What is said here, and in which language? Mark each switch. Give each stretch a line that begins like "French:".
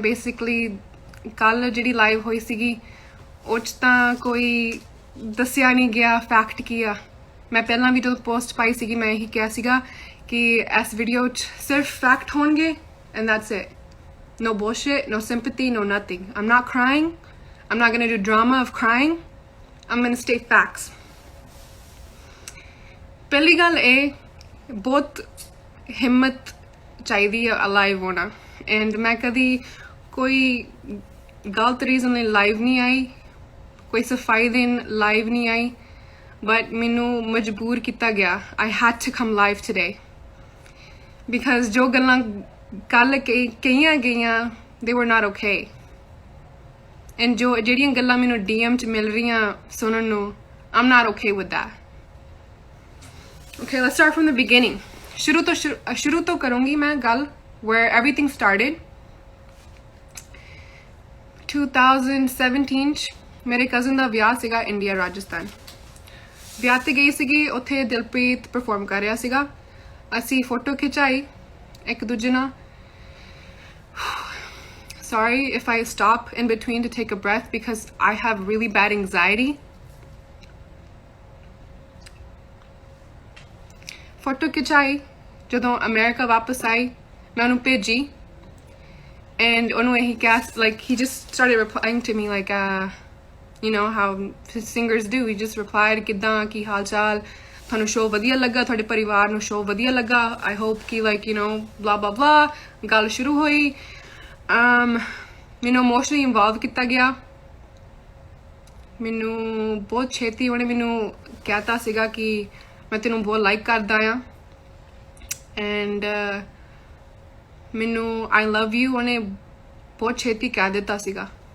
Punjabi: Basically ਕੱਲ ਜਿਹੜੀ live ਹੋਈ ਸੀਗੀ ਉਹ 'ਚ ਤਾਂ ਕੋਈ ਦੱਸਿਆ ਨਹੀਂ ਗਿਆ ਫੈਕਟ ਕੀ ਆ। ਮੈਂ ਪਹਿਲਾਂ ਵੀ ਜਦੋਂ ਪੋਸਟ ਪਾਈ ਸੀਗੀ ਮੈਂ ਇਹੀ ਕਿਹਾ ਸੀਗਾ ਕਿ ਇਸ ਵੀਡੀਓ 'ਚ ਸਿਰਫ ਫੈਕਟ ਹੋਣਗੇ
English: and that's it. No bullshit, no sympathy, no nothing. I'm not crying. I'm not gonna do drama of crying. I'm gonna state facts.
Punjabi: ਪਹਿਲੀ ਗੱਲ ਇਹ ਬਹੁਤ ਹਿੰਮਤ ਚਾਹੀਦੀ ਹੈ ਲਾਈਵ ਹੋਣਾ and ਮੈਂ ਕਦੀ ਕੋਈ ਗਲਤ ਰੀਜ਼ਨ ਲਈ ਲਾਈਵ ਨਹੀਂ ਆਈ, ਕੋਈ ਸਫਾਈ ਦੇਣ ਲਾਈਵ ਨਹੀਂ ਆਈ, but ਮੈਨੂੰ ਮਜਬੂਰ ਕੀਤਾ ਗਿਆ।
English: I had to come live today because
Punjabi: ਜੋ ਗੱਲਾਂ ਕੱਲ ਕਹੀਆਂ ਗਈਆਂ
English: they were not okay and
Punjabi: ਜਿਹੜੀਆਂ ਗੱਲਾਂ ਮੈਨੂੰ DM 'ਚ ਮਿਲ ਰਹੀਆਂ ਸੁਣਨ ਨੂੰ
English: I'm not okay with that. Okay, let's start from the beginning.
Punjabi: ਸ਼ੁਰੂ ਤੋਂ ਕਰੂੰਗੀ ਮੈਂ ਗੱਲ
English: where everything started.
Punjabi: 2017 'ਚ ਮੇਰੇ ਕਜ਼ਨ ਦਾ ਵਿਆਹ ਸੀਗਾ ਇੰਡੀਆ ਰਾਜਸਥਾਨ। ਵਿਆਹ ਤੇ ਗਈ ਸੀਗੀ, ਉੱਥੇ ਦਿਲਪ੍ਰੀਤ ਪਰਫਾਰਮ ਕਰ ਰਿਹਾ ਸੀਗਾ। ਅਸੀਂ ਫੋਟੋ ਖਿਚਾਈ ਇੱਕ ਦੂਜੇ ਨਾਲ।
English: Sorry if I stop in between to take a breath because I have really bad anxiety.
Punjabi: Photo ਖਿਚਾਈ, ਜਦੋਂ ਅਮਰੀਕਾ ਵਾਪਸ ਆਈ ਮੈਂ ਉਹਨੂੰ ਭੇਜੀ
English: and
Punjabi: ਉਹਨੂੰ ਇਹੀ ਕਿਹਾ
English: like he just started replying to me like you know how singers do. He just replied
Punjabi: ਕਿੱਦਾਂ, ਕੀ ਹਾਲ ਚਾਲ, ਤੁਹਾਨੂੰ ਸ਼ੋਅ ਵਧੀਆ ਲੱਗਾ, ਤੁਹਾਡੇ ਪਰਿਵਾਰ ਨੂੰ ਸ਼ੋਅ ਵਧੀਆ ਲੱਗਾ,
English: I hope
Punjabi: ਕਿ
English: like you know blah blah blah।
Punjabi: ਗੱਲ ਸ਼ੁਰੂ ਹੋਈ। ਮੈਨੂੰ ਇਮੋਸ਼ਨਲੀ ਇਨਵੋਲਵ ਕੀਤਾ ਗਿਆ। ਮੈਨੂੰ ਬਹੁਤ ਛੇਤੀ ਉਹਨੇ ਮੈਨੂੰ ਕਹਿਤਾ ਸੀਗਾ ਕਿ ਮੈਂ ਤੈਨੂੰ ਬਹੁਤ ਲਾਈਕ ਕਰਦਾ ਆ and ਮੈਨੂੰ
English: I love you
Punjabi: ਉਹਨੇ ਬਹੁਤ ਛੇਤੀ ਕਹਿ ਦਿੱਤਾ ਸੀਗਾ।